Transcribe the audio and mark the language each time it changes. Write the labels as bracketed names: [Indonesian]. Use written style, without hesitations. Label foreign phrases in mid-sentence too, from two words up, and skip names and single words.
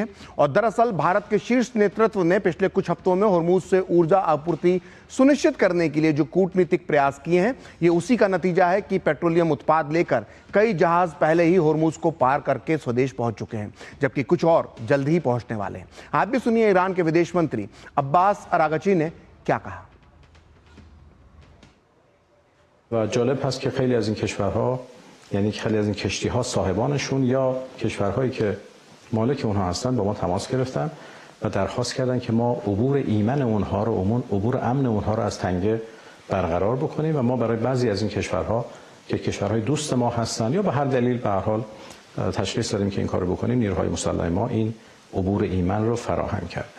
[Hindi] और दरअसल भारत के शीर्ष नेतृत्व ने पिछले कुछ हफ्तों में हॉर्मुज से ऊर्जा आपूर्ति सुनिश्चित करने के लिए जो कूटनीतिक प्रयास किए हैं, ये उसी का नतीजा है कि पेट्रोलियम उत्पाद लेकर कई जहाज पहले ही हॉर्मुज को पार करके स्वदेश पहुंच चुके हैं, जबकि कुछ और जल्द ही पहुंचने वाले हैं। आप भी सुनिए ईरान के विदेश मंत्री अब्बास अरागची ने क्या कहा। [Persian] و جالب هست که خیلی از این کشورها، یعنی خیلی از این کشتی‌ها صاحبانشون یا کشورهایی که مالک اونها هستن با ما تماس گرفتن و درخواست کردن که ما عبور ایمن اونها رو، عبور امن اونها رو از تنگه برقرار بکنیم و ما برای بعضی از این کشورها که کشورهای دوست ما هستن یا به هر دلیل به هر حال تشخیص دادیم که این کارو بکنیم، نیروهای مسلح ما این عبور ایمن رو فراهم کردن.